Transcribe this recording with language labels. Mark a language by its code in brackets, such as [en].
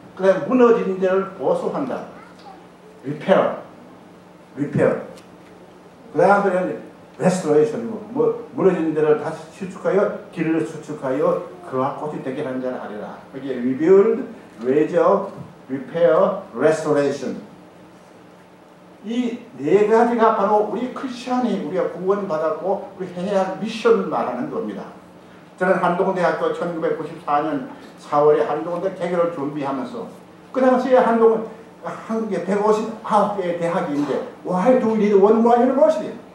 [ko] 그 다음에 무너진 데를 보수한다. 리페어. 그 다음번에는 레스토레이션이고, 무너진 데를 다시 수축하여, 길을 수축하여, 그와 꽃이 되게 하는 자를 하리라. [en] 거기에 rebuild, raise up, repair, restoration. [ko] 이 4가지가 바로 우리 크리스천이 우리가 구원받았고 우리 해야 할 미션을 말하는 겁니다. 저는 한동대학교 1994년 4월에 한동대 개교를 준비하면서, 그 당시에 한국에 159개의 대학인데 [en] Why do we need one more university?